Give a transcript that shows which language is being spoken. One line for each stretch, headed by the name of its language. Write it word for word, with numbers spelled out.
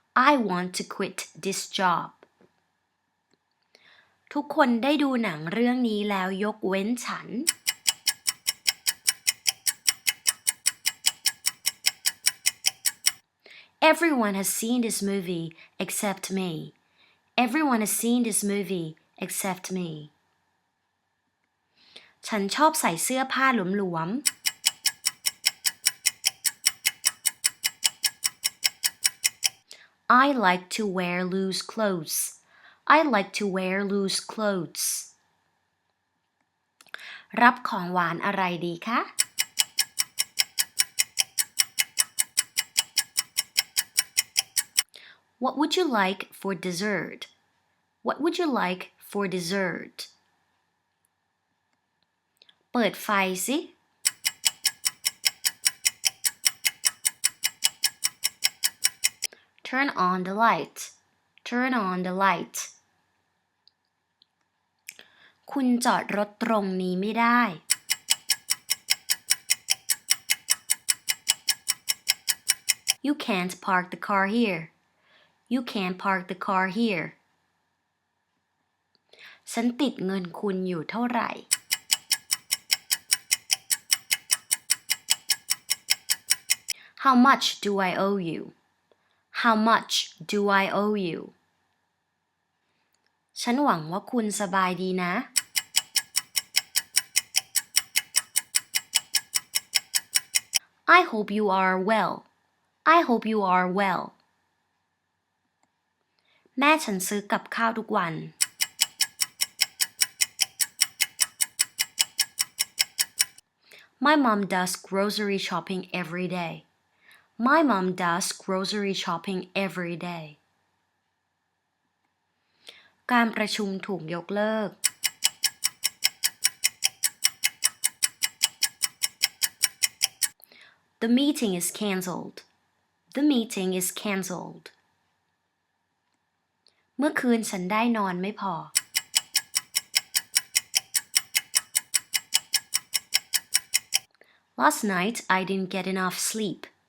English: I want to quit this job.
Thai: ทุกคนได้ดูหนังเรื่องนี้แล้วยกเว้นฉัน
English: Everyone has seen this movie except me. Everyone has seen this movie except me.
Thai: ฉันชอบใส่เสื้อผ้าหลวมๆ
English: I like to wear loose clothes. I like to wear loose clothes.
Thai: รับของหวานอะไรดีคะ
English: What would you like for dessert? What would you like for dessert?
Thai: เปิดไฟสิ
English: Turn on the light. Turn on the light.
Thai: คุณจอดรถตรงนี้ไม่ได้
English: You can't park the car here. You can't park the car here.
Thai: ฉันติดเงินคุณอยู่เท่าไหร่
English: How much do I owe you? How much do I owe you?
Thai: ฉันหวังว่าคุณสบายดีนะ
English: I hope you are well. I hope you are well.
Thai: แม่ฉันซื้อกับข้าวทุกวัน
English: My mom does grocery shopping every day. My mom does grocery shopping every day.
Thai: การประชุมถูกยกเลิก
English: The meeting is cancelled. The meeting is cancelled.
Thai: เมื่อคืนฉันได้นอนไม่พอ
English: Last night I didn't get enough sleep.